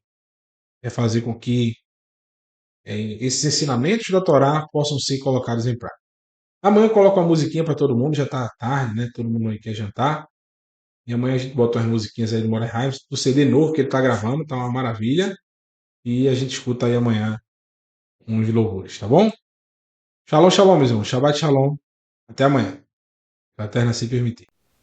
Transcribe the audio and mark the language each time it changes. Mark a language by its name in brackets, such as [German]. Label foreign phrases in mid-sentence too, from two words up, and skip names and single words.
[Portuguese] É fazer com que esses ensinamentos da Torá possam ser colocados em prática. Amanhã eu coloco uma musiquinha para todo mundo, já está tarde, né? Todo mundo aí quer jantar. E amanhã a gente bota umas musiquinhas aí do More Hives, do CD novo que ele tá gravando, tá uma maravilha. E a gente escuta aí amanhã uns louvores, tá bom? [Hebrew] שלום, שלום, [Portuguese] meus irmãos. [Hebrew] שבת שלום. [Portuguese] Até amanhã. Se a Eterna se permitir.